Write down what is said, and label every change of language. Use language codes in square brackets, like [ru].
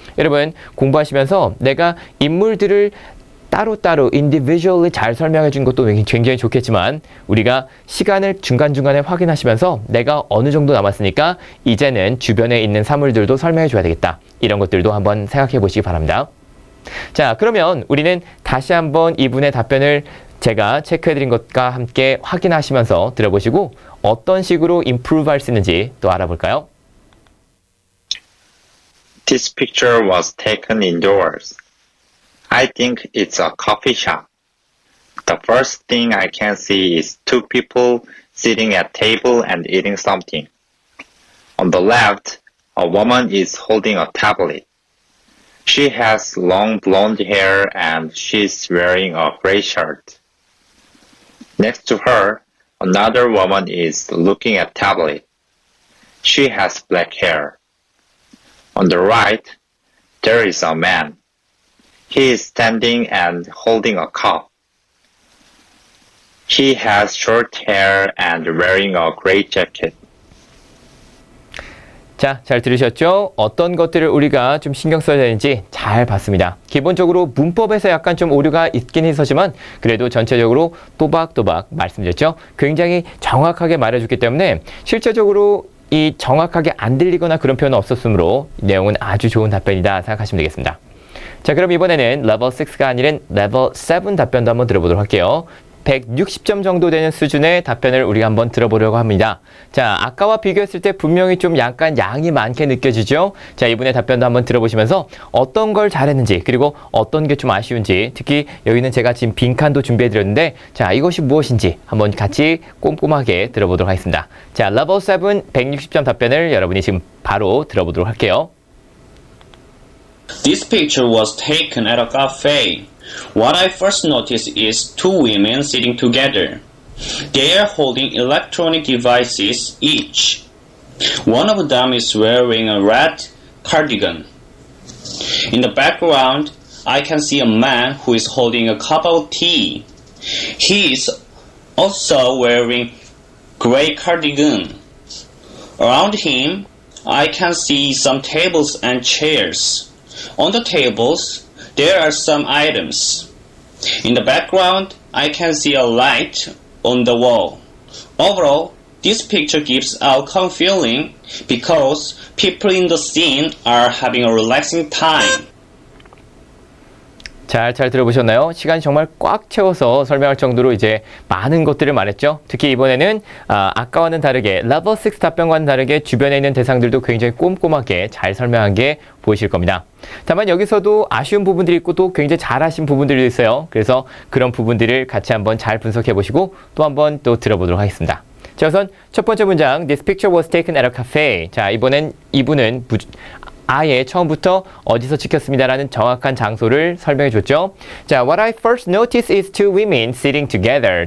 [ko] 여러분 공부하시면서 내가 인물들을 따로따로 individually 잘 설명해 준 것도 굉장히 좋겠지만 우리가 시간을 중간중간에 확인하시면서 내가 어느 정도 남았으니까 이제는 주변에 있는 사물들도 설명해 줘야 되겠다. 이런 것들도 한번 생각해 보시기 바랍니다. 자, 그러면 우리는 다시 한번 이분의 답변을 제가 체크해 드린 것과 함께 확인하시면서 들어보시고 어떤 식으로 improve 할 수 있는지 또 알아볼까요? [en] This picture was taken indoors. I think it's a coffee shop. The first thing I can see is two people sitting at table and eating something. On the left, a woman is holding a tablet. She has long blonde hair and she's wearing a gray shirt. Next to her, another woman is looking at tablet. She has black hair. On the right, there is a man. He is standing and holding a cup. He has short hair and wearing a gray jacket. [ko] 자, 잘 들으셨죠? 어떤 것들을 우리가 좀 신경 써야 되는지 잘 봤습니다. 기본적으로 문법에서 약간 좀 오류가 있긴 있었지만 그래도 전체적으로 또박또박 말씀드렸죠? 굉장히 정확하게 말해줬기 때문에 실제적으로 이 정확하게 안 들리거나 그런 표현은 없었으므로 내용은 아주 좋은 답변이다 생각하시면 되겠습니다. 자, 그럼 이번에는 레벨 6가 아니라 레벨 7 답변도 한번 들어보도록 할게요. 160점 정도 되는 수준의 답변을 우리가 한번 들어보려고 합니다. 자, 아까와 비교했을 때 분명히 좀 약간 양이 많게 느껴지죠? 자, 이분의 답변도 한번 들어보시면서 어떤 걸 잘했는지 그리고 어떤 게 좀 아쉬운지 특히 여기는 제가 지금 빈칸도 준비해드렸는데 자, 이것이 무엇인지 한번 같이 꼼꼼하게 들어보도록 하겠습니다. 자, 레벨 7 160점 답변을 여러분이 지금 바로 들어보도록 할게요. [en] This picture was taken at a cafe. What I first noticed is two women sitting together. They are holding electronic devices each. One of them is wearing a red cardigan. In the background, I can see a man who is holding a cup of tea. He is also wearing gray cardigan. Around him, I can see some tables and chairs. On the tables, there are some items. In the background, I can see a light on the wall. Overall, this picture gives a calm feeling because people in the scene are having a relaxing time. [ko] 잘 들어보셨나요? 시간이 정말 꽉 채워서 설명할 정도로 이제 많은 것들을 말했죠. 특히 이번에는 아까와는 다르게 레벨 6 답변과는 다르게 주변에 있는 대상들도 굉장히 꼼꼼하게 잘 설명한 게 보이실 겁니다. 다만 여기서도 아쉬운 부분들이 있고 또 굉장히 잘하신 부분들이 있어요. 그래서 그런 부분들을 같이 한번 잘 분석해 보시고 또 한번 또 들어보도록 하겠습니다. 자, 우선 첫 번째 문장 [en] This picture was taken at a cafe. [ko] 자, 이분은 아예 처음부터 어디서 찍혔습니다라는 정확한 장소를 설명해 줬죠. 자, [en] what I first noticed is two women sitting together.